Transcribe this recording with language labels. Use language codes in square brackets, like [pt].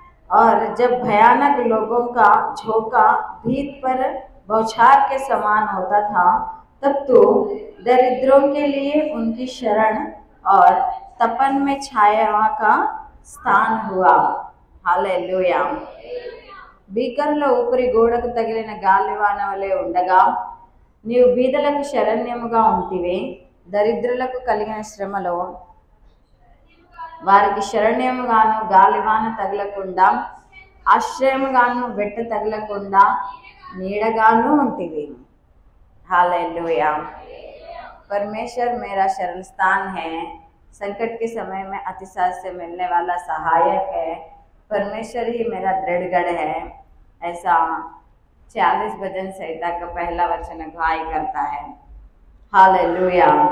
[hi] और जब भयानक लोगों का झोंका भीत पर बौछार के समान होता था, तब तू दरिद्रों के लिए उनकी शरण और तपन में छाया का स्थान हुआ। हालेलुया। [te] భీకరుల ఊపిరి గోడకు తగిలిన గాలివాన వలె ఉండగా నీవు బీదలకు శరణ్యముగా ఉంటివి. దరిద్రులకు కలిగిన శ్రమలో వారికి శరణ్యముగాను, గాలివాన తగలకుండా ఆశ్రయముగాను, వెట్ట తగలకుండా నీడగాను ఉంటివి. [hi] हालेलुया। परमेश्वर मेरा शरण स्थान है, संकट के समय में अतिशय से मिलने वाला सहायक है। परमेश्वर ही मेरा दृढ़गढ़ है, ऐसा 40 भजन संहिता का पहला वचन अगुवाई करता है। हालेलुया।